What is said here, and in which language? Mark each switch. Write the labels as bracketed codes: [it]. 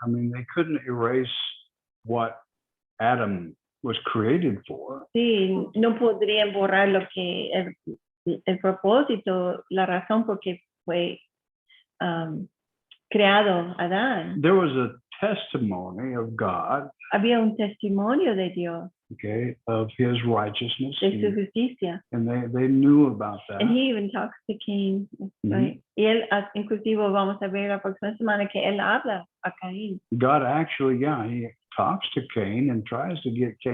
[en] I mean, they couldn't erase what Adam was created for. [es] Sí, no podrían borrar lo que el propósito, la razón por qué fue creado Adán. [en] There was a testimony of God. [es] Había un testimonio de Dios. [en] Okay, of his righteousness. [es] De su justicia. [en] And they knew about that. And he even talks to Cain, right? [es] Y él, inclusive vamos a ver la próxima semana que él habla a Caín. [en] God actually, yeah, he talks to Cain and tries to get Cain